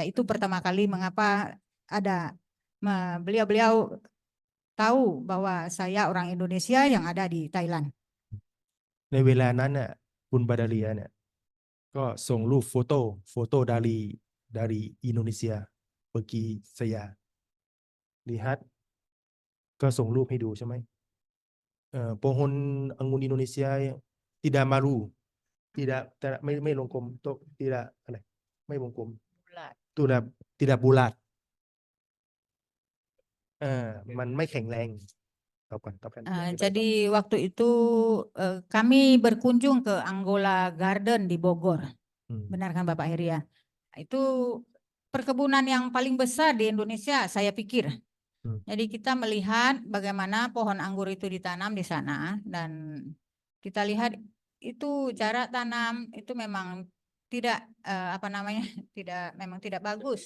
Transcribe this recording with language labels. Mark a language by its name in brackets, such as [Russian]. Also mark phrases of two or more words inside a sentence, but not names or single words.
[Indonesian] Itu pertama kali mengapa ada beliau-beliau tahu bahwa saya orang Indonesia yang ada di Thailand. [Thai] ในเวลานั้นน่ะคุณบาดาเลียเนี่ยก็ส่งรูปโฟโต้ [Indonesian] dari Indonesia pergi saya lihat [Thai] ก็ส่งรูปให้ดูใช่ไหม [Indonesian] pohon anggur Indonesia tidak maru tidak [Thai] ไม่วงกลมtidak อะไรไม่วงกลม [Indonesian] tidak bulat [Thai] มันไม่แข็งแรงตอบกัน [Indonesian] Jadi waktu itu kami berkunjung ke Angola Garden di Bogor. Benar kan Bapak Heri ya? Itu perkebunan yang paling besar di Indonesia saya pikir. Jadi kita melihat bagaimana pohon anggur itu ditanam di sana dan kita lihat itu jarak tanam itu memang tidak memang tidak bagus.